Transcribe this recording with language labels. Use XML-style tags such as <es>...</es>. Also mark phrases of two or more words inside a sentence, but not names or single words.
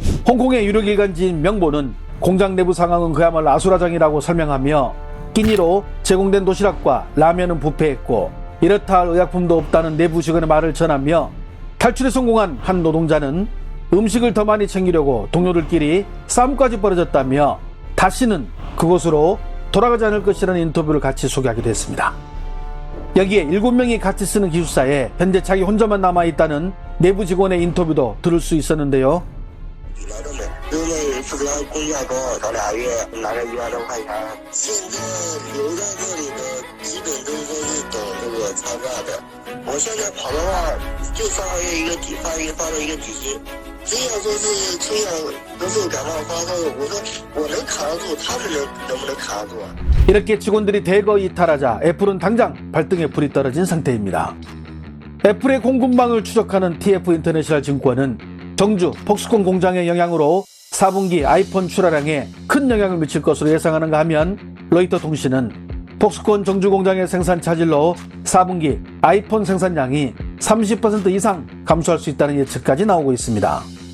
<ko>홍콩의 유력 일간지인 명보는 공장 내부 상황은 그야말로 아수라장이라고 설명하며 끼니로 제공된 도시락과 라면은 부패했고 이렇다 할 의약품도 없다는 내부 직원의 말을 전하며 탈출에 성공한 한 노동자는 음식을 더 많이 챙기려고 동료들끼리 싸움까지 벌어졌다며 다시는 그곳으로 돌아가지 않을 것이라는 인터뷰를 같이 소개하기도 했습니다. 여기에 7명이 같이 쓰는 기숙사에 현재 자기 혼자만 남아있다는 내부 직원의 인터뷰도 들을 수 있었는데요.</ko> <zh>因为负责工价高，找俩月拿着100多块钱。现在留在这里的基本都说是等这个参战的。我现在跑的话，就上个月一个底发了一个底薪。只要说是出现咳嗽、感冒、发烧，我说我能扛得住，他们能不能扛得住啊？</zh> <ko>이렇게 직원들이 대거 이탈하자 애플은 당장 발등에 불이 떨어진 상태입니다. 애플의 공급망을 추적하는 TF 인터내셔널 증권은 정주 폭스콘 공장의 영향으로 4분기 아이폰 출하량에 큰 영향을 미칠 것으로 예상하는가 하면 로이터 통신은 폭스콘 정주 공장의 생산 차질로 4분기 아이폰 생산량이 30% 이상 감소할 수 있다는 예측까지 나오고 있습니다.</ko>